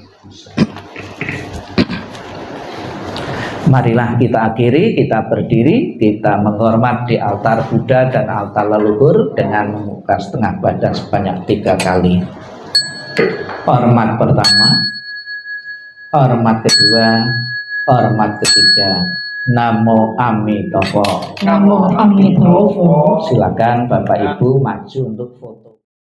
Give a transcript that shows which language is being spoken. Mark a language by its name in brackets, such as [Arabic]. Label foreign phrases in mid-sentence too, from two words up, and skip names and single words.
[Indonesian] Marilah kita akhiri, kita berdiri, kita menghormat di altar Buddha dan altar leluhur dengan membuka setengah badan sebanyak 3 kali. Hormat pertama, hormat kedua, hormat ketiga. [Sanskrit] Namo Amitabha. Namo Amitabha. [Indonesian] Silakan Bapak Ibu maju untuk foto.